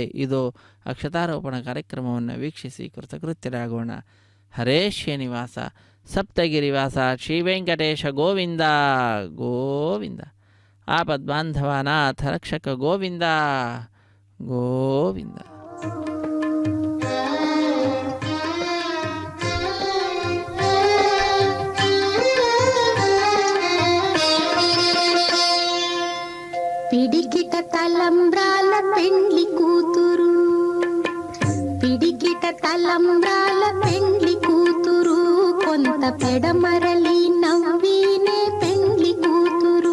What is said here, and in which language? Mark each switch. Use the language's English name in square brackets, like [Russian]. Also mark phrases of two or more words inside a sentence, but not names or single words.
[Kannada] ಇದು ಅಕ್ಷತಾರೋಪಣ ಕಾರ್ಯಕ್ರಮವನ್ನು ವೀಕ್ಷಿಸಿ ಕೃತಕೃತ್ಯರಾಗೋಣ. ಹರೇ ಶ್ರೀನಿವಾಸ ಸಪ್ತಗಿರಿವಾಸ ಶ್ರೀವೆಂಕಟೇಶ ಗೋವಿಂದ ಗೋವಿಂದ ಆಪದ್ಬಾಂಧವನಾಥ ರಕ್ಷಕ ಗೋವಿಂದ ಗೋವಿಂದ. [Telugu] పిడికిట తలంబ్రాల పెండ్లి కూతురు, పిడికిట తలంబ్రాల పెండ్లి కూతురు, కొంత పెడమరలి నవ్వినే పెండ్లి కూతురు.